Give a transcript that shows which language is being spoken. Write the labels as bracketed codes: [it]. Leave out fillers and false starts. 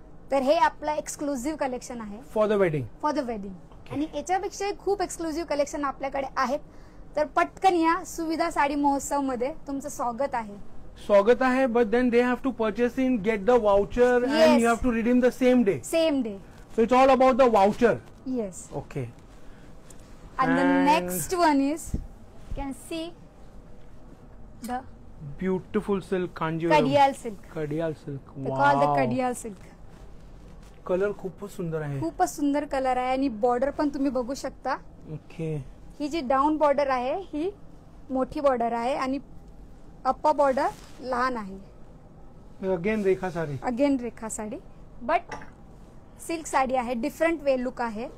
[mr] तर हे आपलं एक्सक्लुझिव्ह कलेक्शन आहे [en] For the wedding. [mr] आणि याच्यापेक्षा खूप एक्सक्लुझिव्ह कलेक्शन आपल्याकडे आहेत. तर पटकन या सुविधा साडी महोत्सव मध्ये तुमचं स्वागत आहे. [en] But then they have to purchase in, get the voucher and you have to redeem the same day. So it's all about the voucher. Yes. Okay. And the next one is, you can see the beautiful silk Kanjivaram. Kadiyal silk. They call the Kadiyal silk. [mr] Colour खूपच सुंदर आहे. खूपच सुंदर colour आहे आणि border पण तुम्ही बघू शकता. ओके. ही जी डाऊन बॉर्डर आहे ही मोठी बॉर्डर आहे आणि अप्पर बॉर्डर लहान आहे. [en] again [mr] Rekha sari. [en] but [mr] silk sari आहे. डिफरंट वे लुक आहे.